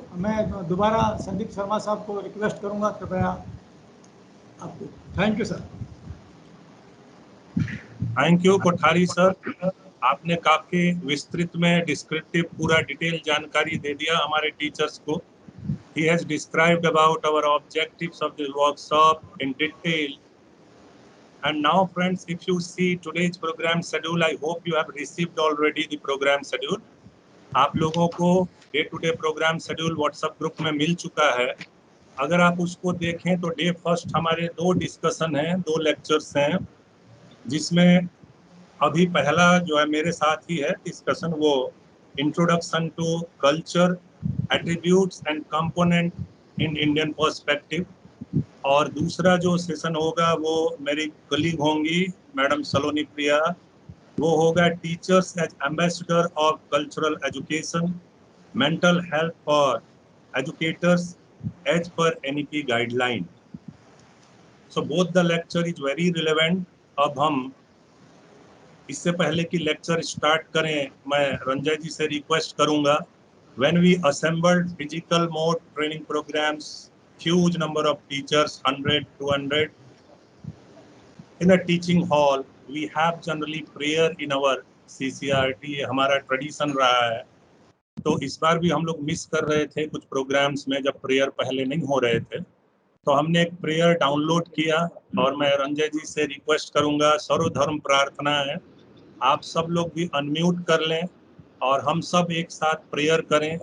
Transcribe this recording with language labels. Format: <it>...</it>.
<hi>मैं दोबारा संदीप शर्मा साहब को रिक्वेस्ट करूंगा, कृपया आपको।</hi> <en>Thank you sir.</en> <hi>Thank you Kothari sir, आपने काफी विस्तृत में डिस्क्रिप्टिव पूरा डिटेल जानकारी दे दिया हमारे टीचर्स को।</hi> <en>He has described about our objectives of the workshop in detail. And now friends, if you see today's program schedule, I hope you have received already the program schedule.</en> <hi>आप लोगों को day to day programme schedule WhatsApp group में मिल चुका है। अगर आप उसको देखें तो डे फर्स्ट हमारे 2 डिस्कशन हैं, 2 लेक्चर्स हैं, जिसमें अभी पहला जो है मेरे साथ ही है डिस्कशन, वो</hi> <en>Introduction to culture, attributes and component in Indian perspective.</en> <hi>और दूसरा जो सेशन होगा वो मेरी कलीग होंगी मैडम सलोनी प्रिया, वो होगा</hi> <en>Teachers as ambassador of cultural education, mental health for educators as per NEP guideline. So both the lecture is very relevant.</en> <hi>अब हम इससे पहले कि लेक्चर स्टार्ट करें, मैं रंजय जी से रिक्वेस्ट करूंगा,</hi> <en>when we assembled physical mode training programs, huge number of teachers, 100, 200, in a teaching hall, we have generally prayer in our CCRT,</en> <hi>हमारा ट्रेडिशन रहा है। तो इस बार भी हम लोग मिस कर रहे थे कुछ प्रोग्राम्स में, जब प्रेयर पहले नहीं हो रहे थे, तो हमने एक प्रेयर डाउनलोड किया। और मैं रंजय जी से रिक्वेस्ट करूंगा, सर्वधर्म प्रार्थना है, आप सब लोग भी अनम्यूट कर लें और हम सब एक साथ प्रेयर करें।</hi>